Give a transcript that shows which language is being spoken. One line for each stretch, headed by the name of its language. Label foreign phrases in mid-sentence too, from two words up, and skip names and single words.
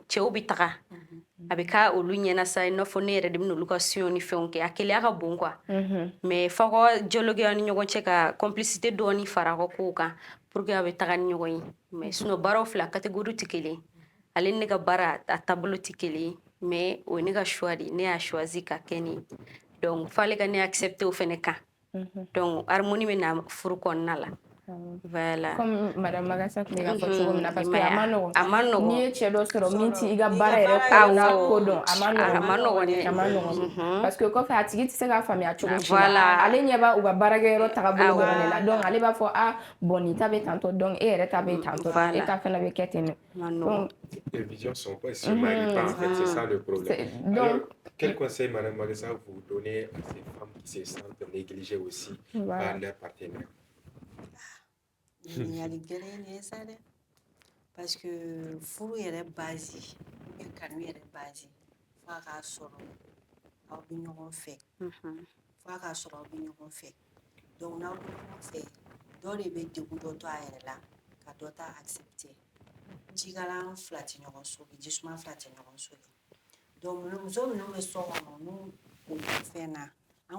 Bambara: cɛw bɛ taga a bɛ k'a olu ɲɛna sa i n'a fɔ ne yɛrɛ de bɛna olu ka soins ni fɛnw kɛ a keleya ka bon
French: quoi mais
Bambara: f'aw ka dialoguer aw ni ɲɔgɔn cɛ ka complicité dɔɔni fara aw ka kow kan
French: pour que
Bambara: a bɛ taga ni ɲɔgɔn ye
French: mais sinon
Bambara: baaraw fila catégorie tɛ kelen ye ale ni ne ka baara a taabolo tɛ kelen ye mais o ye ne ka choix de ye ne y'a choisi ka kɛ nin ye donc f'ale ka ne accepter o fɛnɛ kan donc harmonie bɛ na furu kɔnɔna la Voilà.
French: Comme Madame Magassa qui l'a fait parce que
Bambara: Amano. Ni cɛ dɔ sɔrɔ min t'i ka baara yɛrɛ kɔnɔna ko dɔn a ma nɔgɔn
French: parce que
Bambara: kɔfɛ a tigi tɛ se k'a faamuya cogo si la ale ɲɛ b'a u ka baarakɛyɔrɔ tagabolo dɔrɔn de la donc ale b'a fɔ bon nin ta bɛ tantɔ donc e yɛrɛ ta bɛ tantɔ e ta fana bɛ kɛ ten donc
French: les visions sont pas se marient pas en fait, c'est ça le problème. Alors quel conseil Madame Magassa vous donnez à ces femmes qui se sentent négligées aussi par leurs partenaires?
Bambara: ɲininkali gɛlɛn de ye sa dɛ
French: parce que
Bambara: furu yɛrɛ
French: base ou
Bambara: kanu yɛrɛ base fo a k'a sɔrɔ aw bɛ ɲɔgɔn fɛ fo a k'a sɔrɔ aw bɛ ɲɔgɔn fɛ donc n'aw bɛ ɲɔgɔn fɛ dɔ de bɛ degun dɔ to a yɛrɛ la ka dɔ ta accepter jikalan fila tɛ ɲɔgɔn sɔrɔ jisuma fila tɛ ɲɔgɔn sɔrɔ donc muso minnu bɛ so kɔnɔ n'u o fɛn na an